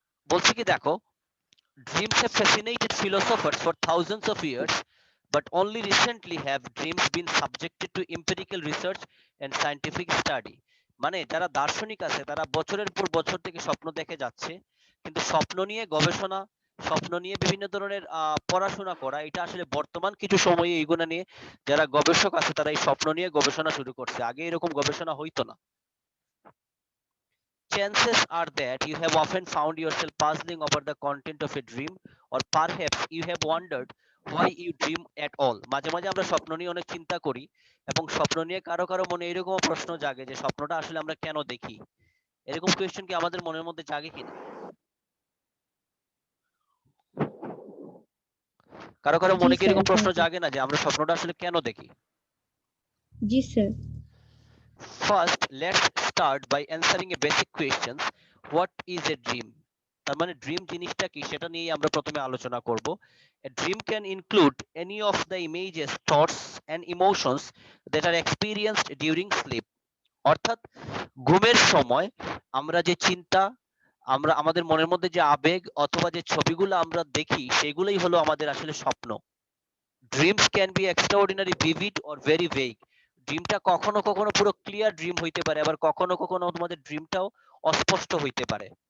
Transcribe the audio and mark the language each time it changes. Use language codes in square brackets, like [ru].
[bn] বলছি কি, দেখো, [en] dreams have fascinated philosophers for thousands of years, but only recently have dreams been subjected to empirical research and scientific study. [bn] মানে যারা দার্শনিক আছে তারা বছরের পর বছর থেকে স্বপ্ন দেখে যাচ্ছে, কিন্তু স্বপ্ন নিয়ে গবেষণা, স্বপ্ন নিয়ে বিভিন্ন ধরনের পড়াশোনা করা, এটা আসলে বর্তমান কিছু সময়ে এইগুলা নিয়ে যারা গবেষক আছে তারা এই স্বপ্ন নিয়ে গবেষণা শুরু করছে। আগে এরকম গবেষণা হইতো না। [en] Chances are that you have often found yourself puzzling over the content of a dream, or perhaps you have wondered why you dream at all. [bn] মাঝে মাঝে আমরা স্বপ্ন নিয়ে অনেক চিন্তা করি, এবং স্বপ্ন নিয়ে কারো কারো মনে এরকম প্রশ্ন জাগে যে স্বপ্নটা আসলে আমরা কেন দেখি। এরকম কোয়েশ্চেন কি আমাদের মনের মধ্যে জাগে কিনা? কারো কারো জি মনে কি স্যার, এরকম প্রশ্ন জানি। জাগে না যে আমরা স্বপ্নটা আসলে কেন দেখি? জি sir. [en] First, let's start by answering a basic question. What is a dream? [bn] তার মানে ড্রিম জিনিসটা কি সেটা নিয়ে আমরা প্রথমে আলোচনা করব। [en] A dream can include any of the images, thoughts and emotions that are experienced during sleep. [bn] অর্থাৎ ঘুমের সময় আমরা যে চিন্তা, আমরা আমাদের মনের মধ্যে যে আবেগ অথবা যে ছবিগুলো আমরা দেখি সেগুলোই হলো আমাদের আসলে স্বপ্ন। [en] Dreams can be extraordinary vivid or very vague. [bn] ড্রিমটা কখনো কখনো পুরো ক্লিয়ার ড্রিম হইতে পারে, আবার কখনো কখনো তোমাদের ড্রিমটাও অস্পষ্ট হইতে পারে।